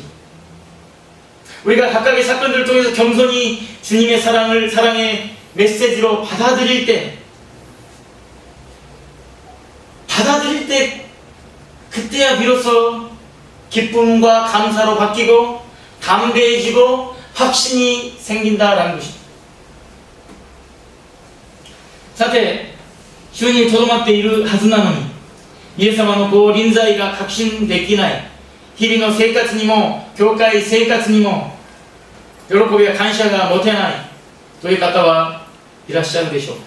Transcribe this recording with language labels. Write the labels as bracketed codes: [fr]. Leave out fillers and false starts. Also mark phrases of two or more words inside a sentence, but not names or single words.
[ko] 우리가 각각의 사건들을 통해서 겸손히 주님의 사랑의 메시지로 받아들일 때 그때야 비로소 기쁨과 감사로 바뀌고 담대해지고 확신이 생긴다라는 것입니다. [ja] さて、主にとどまっているはずなのに、イエス様の臨在が確信できない、日々の生活にも、教会生活にも、喜びや感謝が持てないという方はいらっしゃるでしょうか。